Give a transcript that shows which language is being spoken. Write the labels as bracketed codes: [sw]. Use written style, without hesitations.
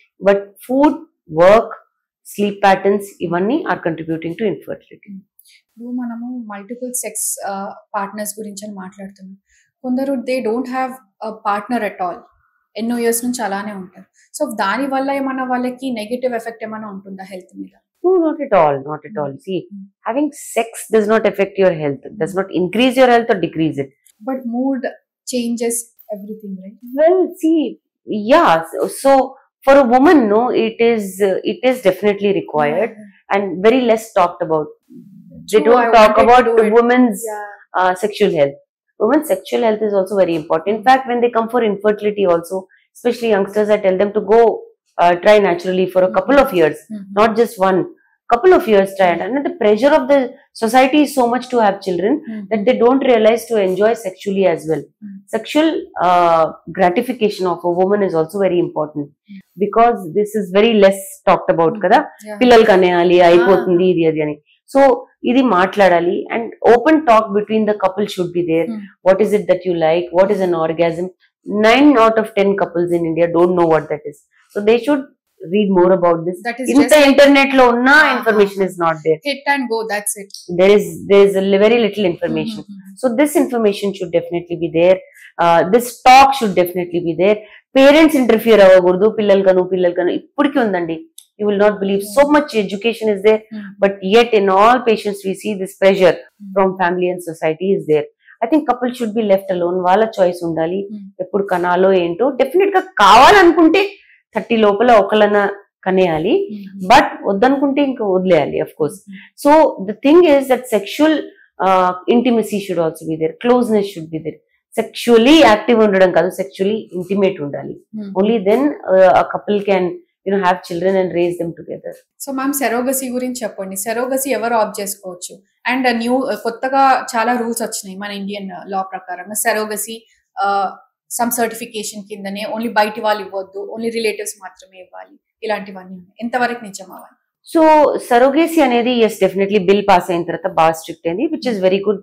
[en] But food, work, sleep patterns ఇవన్నీ are contributing to infertility. [te] ఇప్పుడు మనము మల్టిపుల్ సెక్స్ పార్ట్నర్స్ గురించి అని మాట్లాడుతున్నాం. [en] కొందరు they don't have partner at all, [te] ఎన్నో ఇయర్స్ నుంచి అలానే ఉంటారు. సో దాని వల్ల ఏమన్నా వాళ్ళకి నెగటివ్ ఎఫెక్ట్ ఏమైనా ఉంటుందా హెల్త్ మీద? [en] No, not at all, not at all. See, having sex does not affect your health, does not increase your health or decrease it. But mood changes everything, right? Well, see, yeah, so for a woman, no, it is definitely required and very less talked about. They don't talk about women's sexual health. Women's sexual health is also very important. In fact, when they come for infertility also, especially youngsters, I tell them to go try naturally for a couple of years, not just one, couple of years try. And the pressure of the society is so much to have children that they don't realize to enjoy sexually as well. Sexual gratification of a woman is also very important, because this is very less talked about kada. [te] Pillal kaneyali aipotundi idi adi ani. [en] So [te] ఇది మాట్లాడాలి, [en] And open talk between the couple should be there. What is it that you like, what is an orgasm? 9 out of 10 couples in India don't know what that is. So they should read more about this. [te] Inta internet lo unna [en] information is not there. Hit and go, that's it. There is very little information. So this information should definitely be there. This talk should definitely be there. [te] Parents interfere avagurdu, pillal kanu ippudiki undandi. [en] You will not believe, so much education is there, but yet in all patients we see this pressure from family and society is there. I think couples should be left alone. [te] వాళ్ళ choice ఉండాలి, ఎప్పుడు కనాలో ఏంటో. Definite గా కావాలనుకుంటే 30 లోపల ఒకళ్ళన కనేయాలి, [en] but [te] వద్దనుకుంటే ఇంకా వదిలేయాలి, [en] Of course. So the thing is that sexual intimacy should also be there, closeness should be there. [te] Sexually active ఉండడం కాదు, సెక్షువల్లీ ఇంటిమేట్ ఉండాలి. [en] Only then a couple can have children and raise them together. [te] So ma'am, సెరోగసీ గురించి చెప్పండి. సెరోగసీ ఎవరు opt చేసుకోవచ్చు? And కొత్తగా చాలా rules వచ్చినాయి మన ఇండియన్ లా ప్రకారంగా. సెరోగసీ సమ్ సర్టిఫికేషన్ కిందనే ఓన్లీ బయటి వాళ్ళు ఇవ్వద్దు, ఓన్లీ రిలేటివ్స్ మాత్రమే ఇవ్వాలి, ఇలాంటివన్నీ ఉన్నాయి. ఎంతవరకు నిజం అవ్వాలి? సో సరోగేసీ అనేది ఎస్ డెఫినెట్లీ బిల్ పాస్ అయిన తర్వాత బాగా స్ట్రిక్ట్ అయింది, [en] Which is very good.